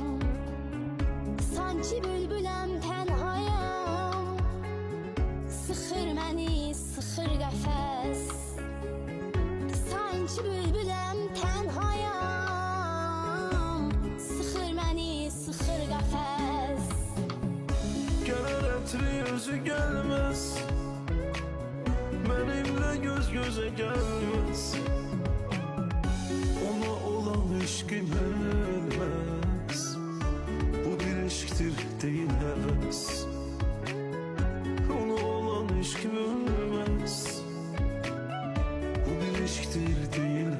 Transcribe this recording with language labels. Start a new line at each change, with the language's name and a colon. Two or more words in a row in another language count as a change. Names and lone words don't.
Azerbaijani: Sanki bülbüləm tənhayam, sıxır məni, sıxır qəfəs. Sanki bülbüləm tənhayam, sıxır məni, sıxır qəfəs. Gələr ətri özü gəlməz,
Turkish: benimle göz göze gelmez. Ona olan eşkim ölmez, bu bir eşktir değil heves. Ona olan eşkim ölmez, bu bir eşktir değil